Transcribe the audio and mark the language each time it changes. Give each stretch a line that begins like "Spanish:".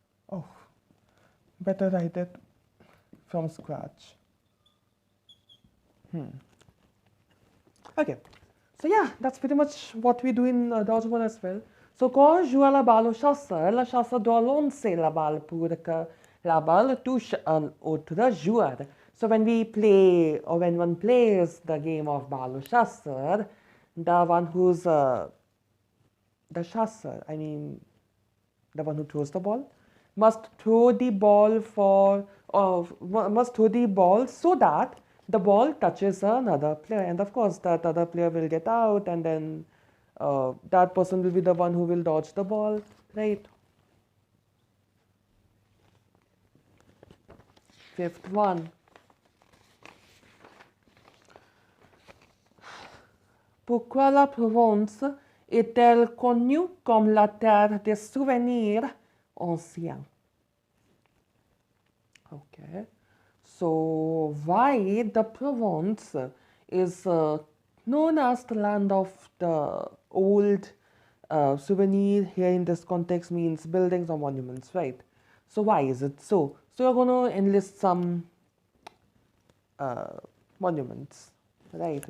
English: Oh, better write it from scratch. Okay, so yeah, that's pretty much what we do in dodgeball as well.
French: So quand on joue à la balle au chasseur, le chasseur doit lancer la balle pour que la balle touche un autre joueur.
English: So when we play, or when one plays the game of balle au chasseur, the one who's the chasseur, I mean the one who throws the ball, must throw the ball must throw the ball so that the ball touches another player, and of course that other player will get out, and then that person will be the one who will dodge the ball, right? Fifth one.
French: Pourquoi la Provence est-elle connue comme la terre des souvenirs anciens?
English: Okay, so why the Provence is known as the land of the old souvenir here in this context means buildings or monuments, right? So why is it so? So you're going to enlist some monuments, right?